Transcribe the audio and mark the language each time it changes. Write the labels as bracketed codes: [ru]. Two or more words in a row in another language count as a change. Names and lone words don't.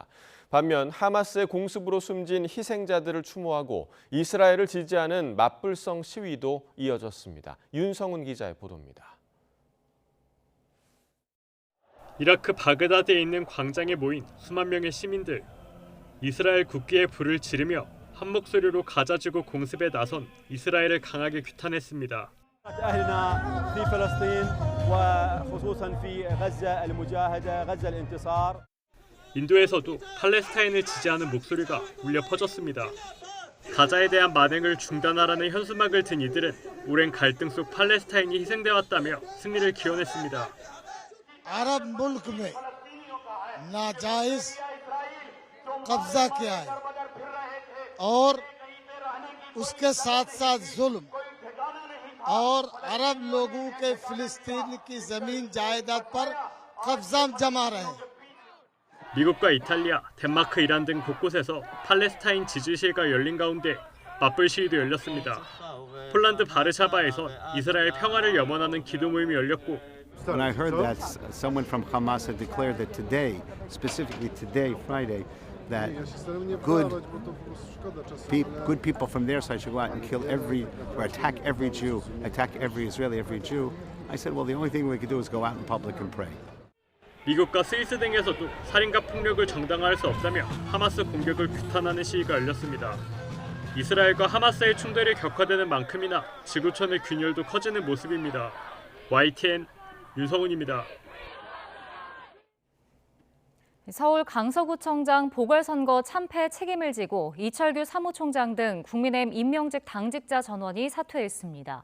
[ko] 반면 하마스의 공습으로 숨진 희생자들을 추모하고 이스라엘을 지지하는 맞불성 시위도 이어졌습니다. 윤성훈 기자의 보도입니다. 이라크 바그다드에 있는 광장에 모인 수만 명의 시민들. 이스라엘 국기에 불을 지르며 한 목소리로 가자지구 공습에 나선 이스라엘을 강하게 규탄했습니다. [ar] أهلنا في فلسطين وخصوصا في غزة المجاهدة غزة الانتصار. [ko] 인도에서도 팔레스타인을 지지하는 목소리가 울려 퍼졌습니다. 가자에 대한 만행을 중단하라는 현수막을 든 이들은 오랜 갈등 속 팔레스타인이 희생돼 왔다며 승리를 기원했습니다. [hi] अरब मुल्क में नाजायज कब्जा किया है और उसके साथ साथ जुल्म और अरब लोगों के फिलिस्तीन की जमीन जायदाद पर कब्जा जमा रहे हैं. [ko] 미국과 이탈리아, 덴마크, 이란 등 곳곳에서 팔레스타인 지지 시위가 열린 가운데 맞불 시위도 열렸습니다. 폴란드 바르샤바에선 이스라엘 평화를 염원하는 기도 모임이 열렸고 [en] When I heard that someone from Hamas had declared that today, specifically today, Friday, that good people from their side should go out and kill or attack every Jew, attack every Israeli, every Jew, I said, well, the only thing we could do is go out in public and pray. [ko] 미국과 스위스 등에서도 살인과 폭력을 정당화할 수 없다며 하마스 공격을 규탄하는 시위가 열렸습니다. 이스라엘과 하마스의 충돌이 격화되는 만큼이나 지구촌의 균열도 커지는 모습입니다. YTN 윤성훈입니다. 서울 강서구청장 보궐선거 참패 책임을 지고 이철규 사무총장 등 국민의힘 임명직 당직자 전원이 사퇴했습니다.